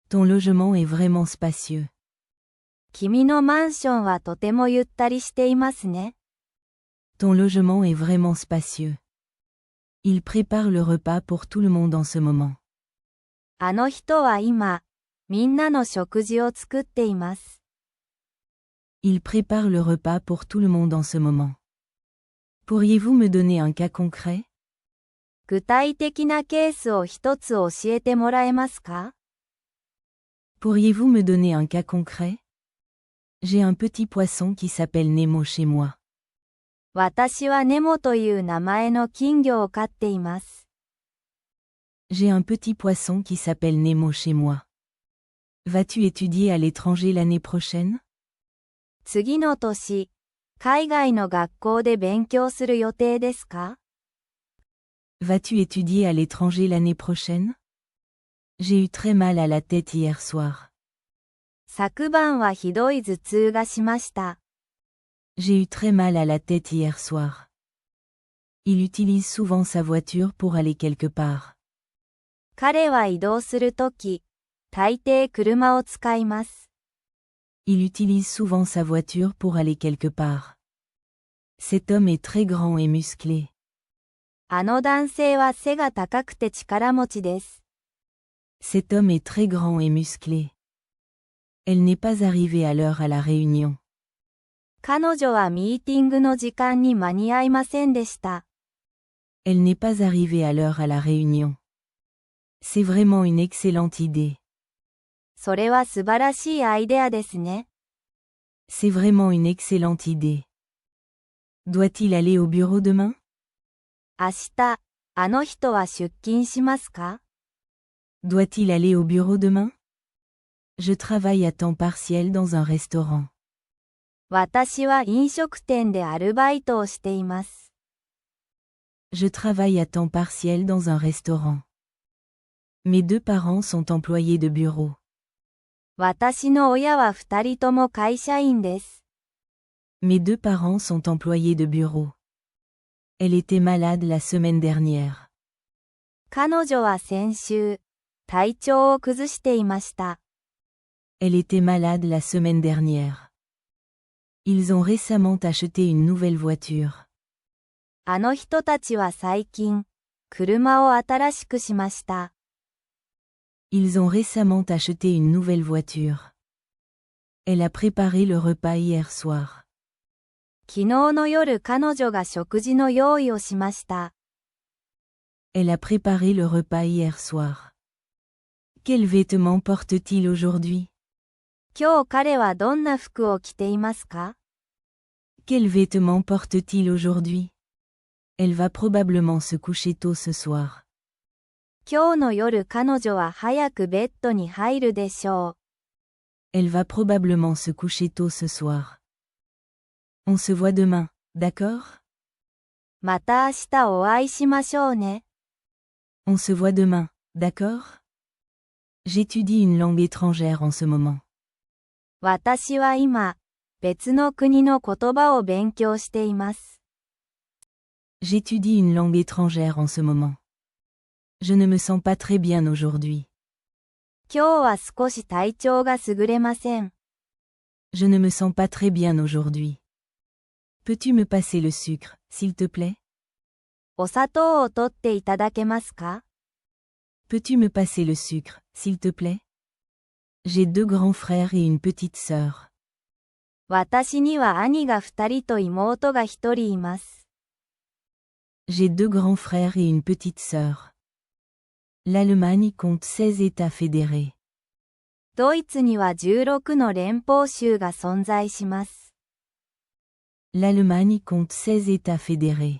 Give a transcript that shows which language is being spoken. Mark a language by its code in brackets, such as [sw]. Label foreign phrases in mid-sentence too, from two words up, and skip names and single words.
[fr] Ton logement est vraiment spacieux. [ja] 君のマンションはとてもゆったりしていますね。 [fr] Ton logement est vraiment spacieux. Il prépare le repas pour tout le monde en ce moment. [ja] あの人は今、みんなの食事を作っています。 [fr] Il prépare le repas pour tout le monde en ce moment. Pourriez-vous me donner un cas concret? [ja] 具体的なケースを一つ教えてもらえますか？ [fr] Pourriez-vous me donner un cas concret? J'ai un petit poisson qui s'appelle Nemo chez moi. [ja] 私はネモという名前の金魚を飼っています。 [fr] J'ai un petit poisson qui s'appelle Nemo chez moi. Vas-tu étudier à l'étranger l'année prochaine? [ja] 次の年、海外の学校で勉強する予定ですか？ [fr] Vas-tu étudier à l'étranger l'année prochaine? J'ai eu très mal à la tête hier soir. [ja] 昨晩はひどい頭痛がしました。 [fr] J'ai eu très mal à la tête hier soir. Il utilise souvent sa voiture pour aller quelque part. [ja] 彼は移動するとき、大抵車を使います。 [fr] Il utilise souvent sa voiture pour aller quelque part. Cet homme est très grand et musclé. [ja] あの男性は背が高くて力持ちです。 [fr] Cet homme est très grand et musclé. Elle n'est pas arrivée à l'heure à la réunion. [ja] 彼女はミーティングの時間に間に合いませんでした。 [fr] Elle n'est pas arrivée à l'heure à la réunion. C'est vraiment une excellente idée. [ja] それは素晴らしいアイデアですね。 [fr] C'est vraiment une excellente idée. Doit-il aller au bureau demain? [ja] 明日、あの人は出勤しますか？ [fr] Doit-il aller au bureau demain? Je travaille à temps partiel dans un restaurant. [ja] 私は飲食店でアルバイトをしています。 [fr] Je travaille à temps partiel dans un restaurant. Mes deux parents sont employés de bureau. [ja] 私の親は二人とも会社員です。 [fr] Mes deux parents sont employés de bureau. Elle était malade la semaine dernière. [ja] 彼女は先週、体調を崩していました。 [fr] Elle était malade la semaine dernière. Ils ont récemment acheté une nouvelle voiture. [ja] あの人たちは最近、車を新しくしました。 [fr] Ils ont récemment acheté une nouvelle voiture. Elle a préparé le repas hier soir. [ja] 昨日の夜彼女が食事の用意をしました。 [fr] Elle a préparé le repas hier soir. Quels vêtements porte-t-il aujourd'hui? [ja] 今日彼はどんな服を着ていますか？ [fr] Quels vêtements porte-t-il aujourd'hui? Elle va probablement se coucher tôt ce soir. [ja] 今日の夜彼女は早くベッドに入るでしょう。 [fr] Elle va probablement se coucher tôt ce soir. On se voit demain, d'accord? [ja] また明日お会いしましょうね。 [fr] On se voit demain, d'accord? J'étudie une langue étrangère en ce moment. [ja] 私は今、別の国の言葉を勉強しています。 [fr] J'étudie une langue étrangère en ce moment. Je ne me sens pas très bien aujourd'hui. [ja] 今日は少し体調が優れません。 [fr] Je ne me sens pas très bien aujourd'hui. Peux-tu me passer le sucre, s'il te plaît? [ja] お砂糖を取っていただけますか？ [fr] Peux-tu me passer le sucre, s'il te plaît? J'ai deux grands frères et une petite sœur. [ja] 私には兄が二人と妹が一人います。 [fr] J'ai deux grands frères et une petite sœur. L'Allemagne compte 16 États fédérés. [ja] ドイツには16の連邦州が存在します。 [fr] L'Allemagne compte 16 États fédérés.